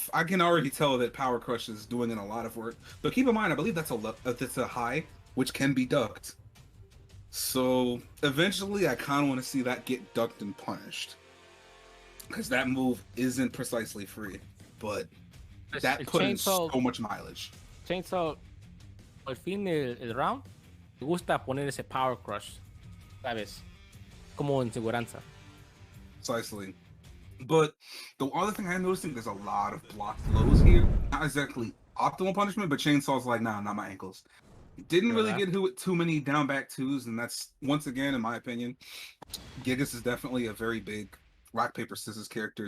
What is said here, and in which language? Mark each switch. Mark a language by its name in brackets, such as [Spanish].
[English] I can already tell that Power Crush is doing in a lot of work. But keep in mind, I believe that's a high, which can be ducked. So eventually, I kind of want to see that get ducked and punished, because that move isn't precisely free, but that put in so much mileage. [Spanish] Chainsaw, al fin el round, me gusta poner ese Power Crush, ¿sabes? Como en seguranza. [English] Precisely. But the other thing I'm noticing, there's a lot of blocked lows here. Not exactly optimal punishment, but Chainsaw's like, nah, not my ankles. Didn't really get hit with too many down back twos, and that's, once again, in my opinion, Gigas is definitely a very big rock, paper, scissors character.